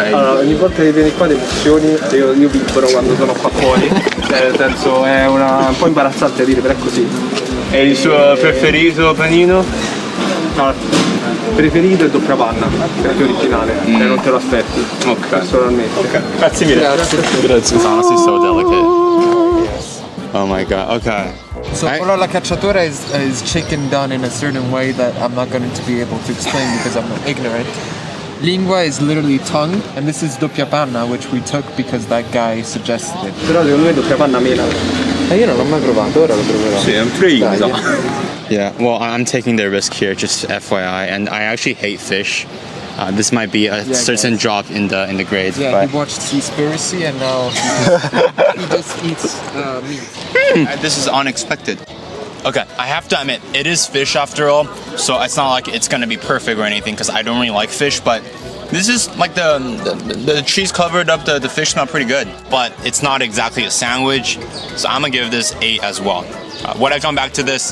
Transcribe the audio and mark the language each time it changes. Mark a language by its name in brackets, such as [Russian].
[Italian] Allora, ogni volta che vieni qua ti emozioni e io vibro quando sono qua fuori. Nel senso è un po' imbarazzante a dire, però è così. E il suo preferito panino? No, preferito è doppia panna, perché è originale, e non te lo aspetti. Ok. Personalmente. Ok. Grazie mille. Grazie. [English] It's honestly so delicate. Oh my god. Okay. So pollo alla cacciatora is chicken done in a certain way that I'm not going to be able to explain because I'm ignorant. Lingua is literally tongue, and this is doppia panna, which we took because that guy suggested it. [Italian] Però secondo me doppia panna mena. Io non l'ho mai provato, ora lo proverò. Sì, è un frigo. [English] Yeah, well, I'm taking the risk here, just FYI, and I actually hate fish. This might be a certain drop in the grades. Yeah, but he watched Seaspiracy and now he just eats meat. This is unexpected. Okay, I have to admit, it is fish after all, so it's not like it's gonna be perfect or anything because I don't really like fish, but this is like the cheese covered up the fish smell pretty good, but it's not exactly a sandwich, so I'm gonna give this 8 as well. Would I come back to this?